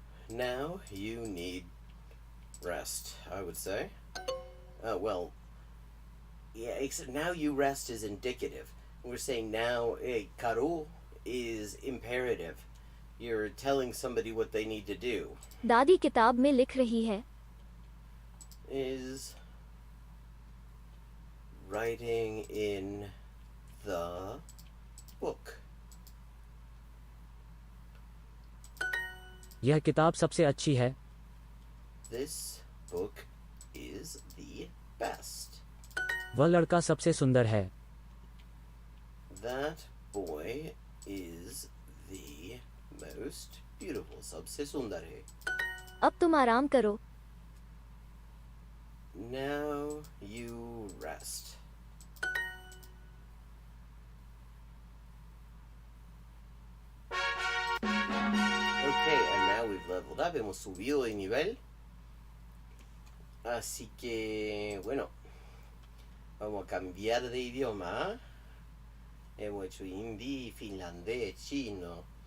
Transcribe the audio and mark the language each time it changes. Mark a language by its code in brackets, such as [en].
[en] Now you need rest, I would say. Well, yeah, except now you rest is indicative. We're saying now, karo is imperative. You're telling somebody what they need to do. [hi] दादी किताब में लिख रही है। [en] Is writing in the book. [hi] यह किताब सबसे अच्छी है। [en] This book is the best. [hi] वह लड़का सबसे सुंदर है। [en] That boy is the most beautiful. [hi] सबसे सुंदर है. अब तुम आराम करो। [en] Now you rest. Okay, and now we've leveled up. [es] Hemos subido de nivel. Así que, bueno, Vamos a cambiar de idioma. Hemos hecho hindi, finlandés, chino.